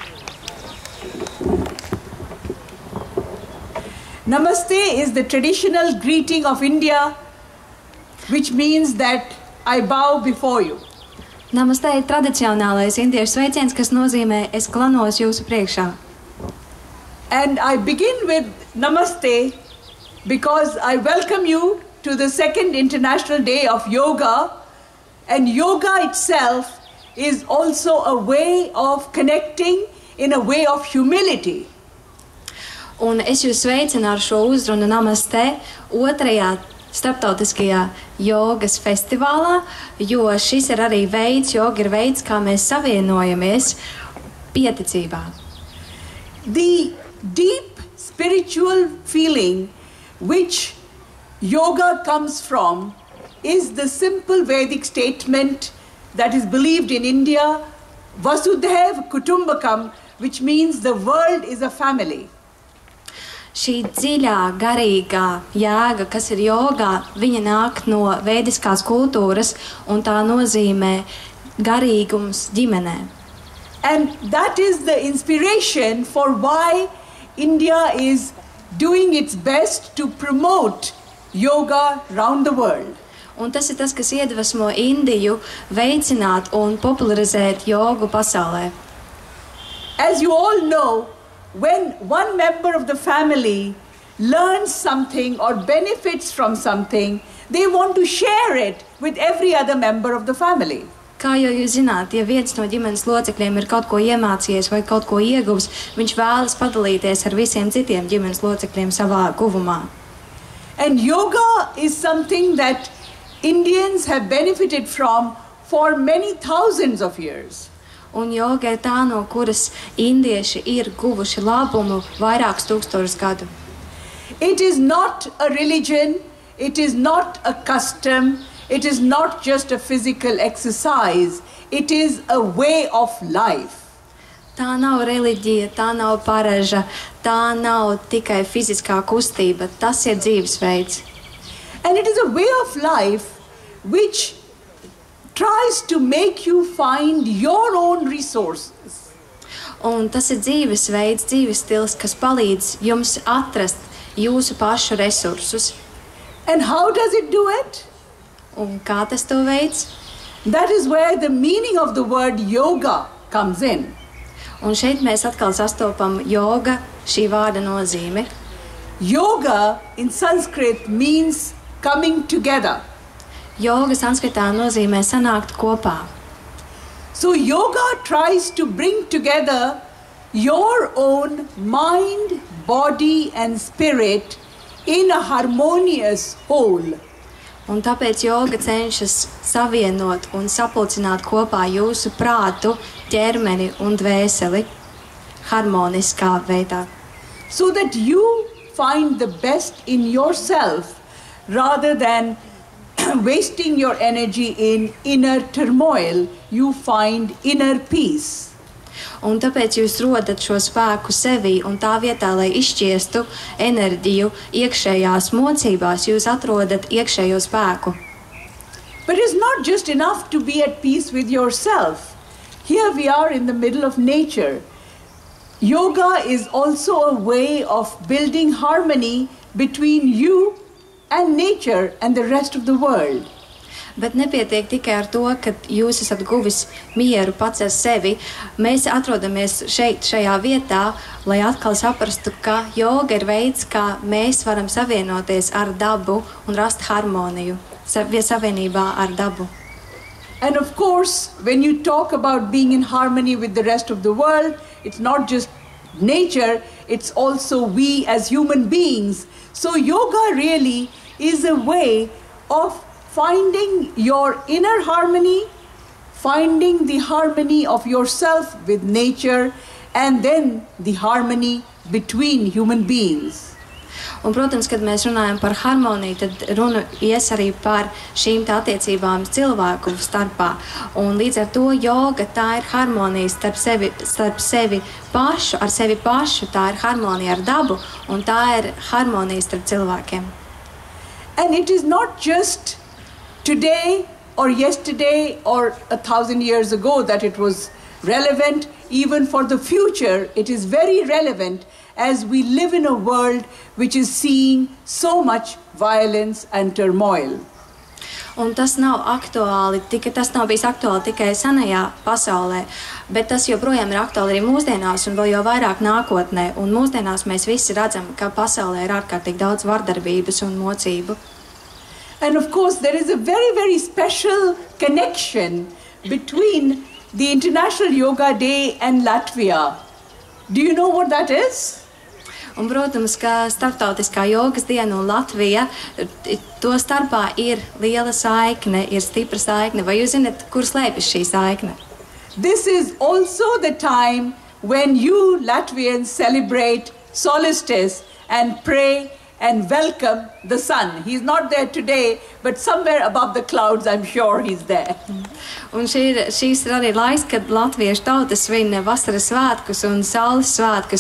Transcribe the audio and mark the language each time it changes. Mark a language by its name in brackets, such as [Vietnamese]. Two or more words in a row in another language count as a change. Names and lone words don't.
[English] Namaste is the traditional greeting of India, which means that I bow before you. [Latvian] Namaste ir tradicionālais indiešu sveiciens, kas nozīmē es klanos jūsu priekšā. [English] And I begin with Namaste because I welcome you to the second International Day of Yoga, and yoga itself is also a way of connecting in a way of humility. [Latvian] Un es jūs sveicinu ar šo uzrunu Namaste otrajā starptautiskajā jogas festivālā, jo šis ir arī veids, joga ir veids, kā mēs savienojamies pieticībā. [English] The deep spiritual feeling which yoga comes from is the simple Vedic statement that is believed in India, [Sanskrit] वसुधैव कुटुम्बकम्, [English] which means the world is a family. [Latvian] Šī dziļā, garīgā jēga, kas ir jogā, viņa nāk no vēdiskās kultūras, un tā nozīmē garīgums ģimenē. [English] And that is the inspiration for why India is doing its best to promote yoga around the world. [Latvian] Un tas ir tas, kas iedvesmo Indiju veicināt un popularizēt jogu pasaulē. [English] As you all know, when one member of the family learns something or benefits from something, they want to share it with every other member of the family. [Latvian] Kā jau jūs zināt, ja viens no ģimenes locekļiem ir kaut ko iemācījies vai kaut ko ieguvis, viņš vēlas padalīties ar visiem citiem ģimenes locekļiem savā guvumā. [English] And yoga is something that Indians have benefited from for many thousands of years. [Latvian] Un joga ir tā, no kuras indieši ir guvuši labumu vairākus tūkstošus gadu. [English] It is not a religion, it is not a custom, it is not just a physical exercise, it is a way of life. [Latvian] Tā nav reliģija, tā nav paraža, tā nav tikai fiziskā kustība, tas ir dzīvesveids. [English] And it is a way of life which tries to make you find your own resources. [Latvian] Un tas ir dzīvesveids, dzīvesstils, kas palīdz jums atrast jūsu pašu resursus. [English] And how does it do it? [Latvian] Un kā tas to veids? [English] That is where the meaning of the word yoga comes in. [Latvian] Un šeit mēs atkal sastopam joga, šī vārda nozīmi. [English] Yoga in Sanskrit means coming together. [Latvian] Joga sanskritā nozīmē sanākt kopā. [English] So yoga tries to bring together your own mind, body and spirit in a harmonious whole. [Latvian] Un tāpēc joga cenšas savienot un sapulcināt kopā jūsu prātu, ķermeni un dvēseli harmoniskā veidā. [English] So that you find the best in yourself rather than wasting your energy in inner turmoil, you find inner peace. [Latvian] Un tāpēc jūs rodat šo spēku sevī, un tā vietā, lai izšķiestu enerģiju iekšējās mocībās, jūs atrodat iekšējo spēku. [English] But it's not just enough to be at peace with yourself. Here we are in the middle of nature. Yoga is also a way of building harmony between you and nature and the rest of the world. [Latvian] Bet nepietiek tikai ar to, ka jūs esat guvis mieru pats ar sevi. Mēs atrodamies šajā vietā, lai atkal saprastu, ka joga ir veids, kā mēs varam savienoties ar dabu un rast harmoniju savienībā ar dabu. [English] And of course, when you talk about being in harmony with the rest of the world, it's not just nature, it's also we as human beings. So yoga really is a way of finding your inner harmony, finding the harmony of yourself with nature, and then the harmony between human beings. [Latvian] Un, protams, kad mēs runājam par harmoniju, tad runa ies arī par šīm attiecībām cilvēku starpā. Un līdz ar to joga, tā ir harmonija starp sevi pašu, ar sevi pašu, tā ir harmonija ar dabu, un tā ir harmonija starp cilvēkiem. [English] And it is not just today or yesterday or 1,000 years ago that it was relevant. Even for the future, it is very relevant as we live in a world which is seeing so much violence and turmoil. [Latvian] Un tas nav bijis aktuāli tikai senajā pasaulē, bet tas joprojām ir aktuāli arī mūsdienās un vēl jau vairāk nākotnē. Un mūsdienās mēs visi redzam, ka pasaulē ir ārkārtīgi daudz vardarbības un mocību. [English] And of course, there is a very, very special connection between the International Yoga Day and Latvia. Do you know what that is? [Latvian] Un, protams, ka starptautiskā jogas diena un Latvija, to starpā ir liela saikne, ir stipra saikne. Vai jūs zināt, kur slēpjas šī saikne? [English] This is also the time when you Latvians celebrate solstice and pray and welcome the sun. He's not there today, but somewhere above the clouds, I'm sure he's there. [Latvian] Un šīs ir arī laiks, kad latviešu tauta svin vasaras svētkus un saules svētkus.